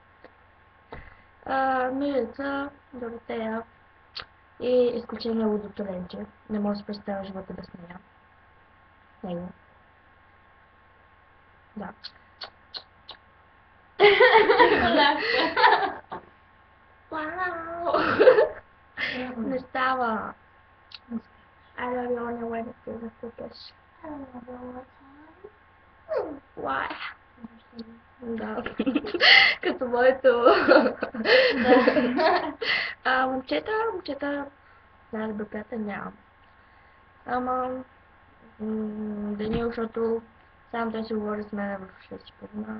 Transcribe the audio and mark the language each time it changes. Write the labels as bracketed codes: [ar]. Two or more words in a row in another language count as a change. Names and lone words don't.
[bg] Милица, Доротея и изключение Лудото Ленче. Не може да се представя живота без нея. Него. Да. Вау! Не става. [en] I love you only when it feels like I love you all the time. Why? [bg] Да. Като моето. Момчета, най-добър приятел нямам. Ама, Данил, защото сам той си говори с мен в 6:30.